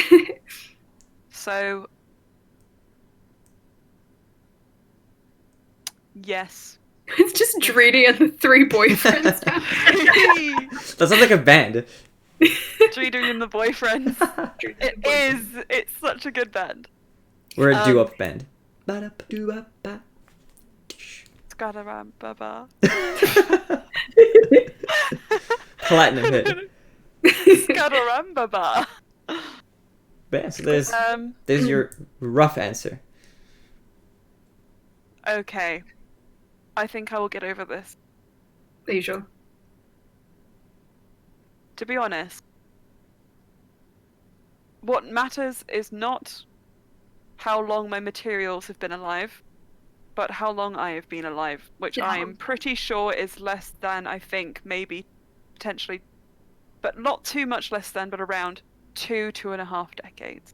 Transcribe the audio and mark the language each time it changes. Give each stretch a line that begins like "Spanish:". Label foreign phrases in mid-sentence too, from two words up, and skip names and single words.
English: So, yes. It's just Dreedy and the three boyfriends. That sounds like a band. Dreedy and the boyfriends. It is. It's such a good band. We're a doo-wop band. Ba-da-ba-doo-ba-ba. Skadaram-ba-ba. Platinum hit. Skadaram-ba-ba. But yeah, so there's your rough answer. Okay. I think I will get over this. Are you sure? To be honest, what matters is not how long my materials have been alive, but how long I have been alive, which I am pretty sure is less than, I think, maybe, potentially, but not too much less than, but around 2.5 decades.